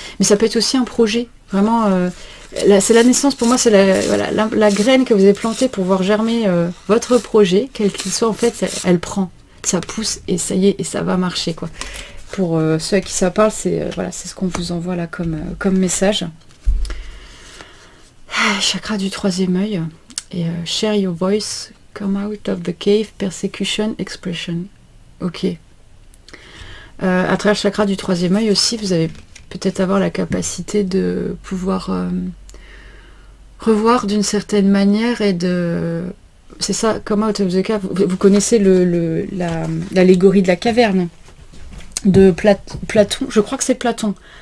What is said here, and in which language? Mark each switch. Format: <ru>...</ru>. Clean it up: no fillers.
<fr>Mais ça peut être aussi un projet. Vraiment, c'est la naissance, pour moi, c'est la graine que vous avez plantée pour voir germer votre projet, quel qu'il soit, en fait, elle prend. Ça pousse et ça y est, et ça va marcher, quoi. Pour ceux à qui ça parle, c'est voilà, c'est ce qu'on vous envoie là comme message. Chakra du troisième œil.</fr> <en>Et share your voice, come out of the cave, persecution, expression. Ok.</en> <fr>À travers le chakra du troisième œil aussi, vous avez peut-être avoir la capacité de pouvoir revoir d'une certaine manière et de... C'est ça,</fr> <en>come out of the cave.</en> <fr>Vous connaissez l'allégorie de la caverne de Platon. Je crois que c'est Platon.</fr>